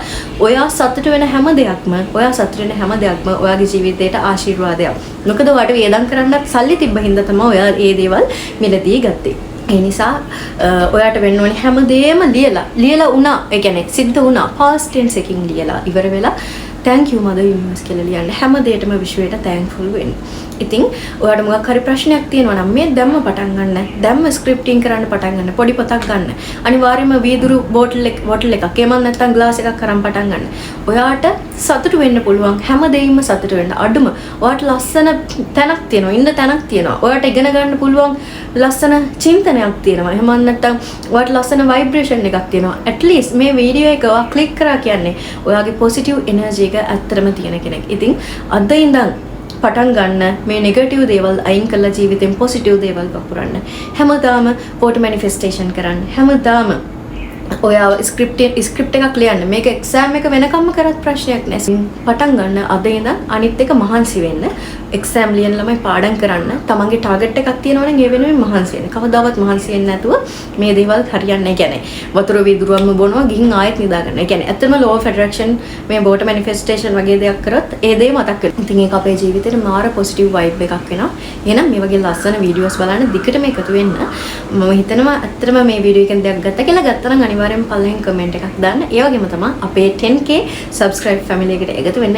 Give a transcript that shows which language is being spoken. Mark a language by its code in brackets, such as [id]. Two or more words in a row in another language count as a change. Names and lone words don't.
[si] ඔයා සතුට වෙන හැම දෙයක්ම ඔයාගේ ජීවිතේට ආශිර්වාදයක්. මොකද ඔයාට වියදම් කරන්නත් සල්ලි තිබ්බ හින්දා තමයි ඔයා මේ දේවල් මිලදී ගත්තේ. ඒ නිසා ඔයාට වෙන්න ඕනේ හැමදේම ලියලා වුණා. ඒ කියන්නේ සිද්ධ වුණා. [en] past tense [si] එකකින් ලියලා ඉවර වෙලා [en] thank you mother universe [si] කියලා ලියන්න. හැම දෙයකටම විශ්වයට thankful වෙන්න. ඉතින් ඔයාට මොකක් හරි ප්‍රශ්නයක් තියෙනවා නම් මේ දැම්ම පටන් ගන්න. දැම්ම ස්ක්‍රිප්ටින් කරන්න පටන් ගන්න. පොඩි පොතක් ගන්න. අනිවාර්යයෙන්ම වීදුරු බෝටල් එකක් එහෙම නැත්නම් ග්ලාස් එකක් අරන් පටන් ගන්න. ඔයාට සතුටු වෙන්න පුළුවන්. හැම දෙයක්ම සතුටු වෙන්න. අඩුම ඔයාට ලස්සන තැනක් තියෙනවා. ඉන්න තැනක් තියෙනවා. ඔයාට ඉගෙන ගන්න පුළුවන් ලස්සන චින්තනයක් තියෙනවා. එහෙම නැත්නම් ඔයාට ලස්සන ভাইබ්‍රේෂන් එකක් තියෙනවා. [en] at least [si] මේ වීඩියෝ එක ඔයා ක්ලික් කරා කියන්නේ ඔයාගේ [en] positive energy [si] එක ඇත්තටම තියෙන කෙනෙක්. ඉතින් අද ඉඳන් පටන් ගන්න මේ නෙගටිව් දේවල් අයින් කරලා ජීවිතෙන් පොසිටිව් දේවල් වපුරන්න. හැමදාම [en] water manifestation [si] කරන්න. හැමදාම ඔයාව ස්ක්‍රිප්ට් එකක් ලියන්න. මේක එක්සෑම් එක වෙනකම්ම කරත් ප්‍රශ්නයක් නෑ. පටන් ගන්න අද ඉඳන් අනිත් එක මහන්සි වෙන්න. එක්සෑම් ලියන ළමයි පාඩම් කරන්න. තමන්ගේ ටාගට් එකක් තියෙනවා නම් ඒ වෙනුවෙන් මහන්සි වෙන්න. කවදාවත් මහන්සි වෙන්නේ නැතුව මේ දේවල් හරියන්නේ නැහැ. කියන්නේ වතුර වීදුරුවක්ම බොනවා ගිහින් ආයෙත් නිදා ගන්න. ඒ කියන්නේ ඇත්තම [en] law of attraction [si] මේ බෝට manifestation වගේ දෙයක් කරොත් ඒ දේ මතක් වෙනවා. ඉතින් ඒක අපේ ජීවිතේට මාර [en] positive vibe [si] එකක් වෙනවා. එහෙනම් මේ වගේ ලස්සන වීඩියෝස් බලන්න දිගටම එකතු වෙන්න. මම හිතනවා ඇත්තටම මේ වීඩියෝ එකෙන් දෙයක් ගත්තා කියලා ගත්තා නම් අනිවාර්යෙන් පල්ලෙන් කමෙන්ට් එකක් දාන්න. ඒ වගේම තමයි අපේ [en] 10k subscribe family [si] එකට එකතු වෙන්න.